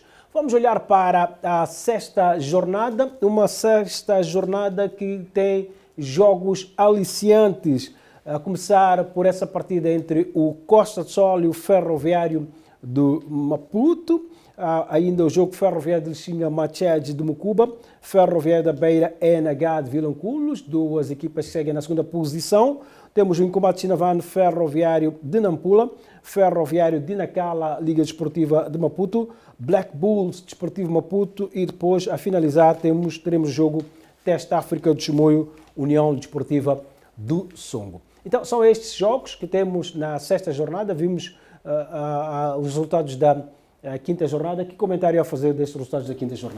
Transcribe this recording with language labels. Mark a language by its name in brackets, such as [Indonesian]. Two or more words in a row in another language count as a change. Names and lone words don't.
[Portuguese] Vamos olhar para a sexta jornada, uma sexta jornada que tem jogos aliciantes, a começar por essa partida entre o Costa do Sol e o Ferroviário do Maputo. Ainda o jogo Ferroviário de Lixinga, Machede de Mucuba, Ferroviário da Beira, NH de Vilanculos, duas equipas que seguem na segunda posição. Temos o Incombate Chinavano, Ferroviário de Nampula, Ferroviário de Nacala, Liga Desportiva de Maputo, Black Bulls Desportivo Maputo e depois, a finalizar, teremos o jogo Teste África do Chimoio, União Desportiva do Songo. Então, são estes jogos que temos na sexta jornada. Vimos os resultados da quinta jornada. Que comentário a fazer destes resultados da quinta jornada?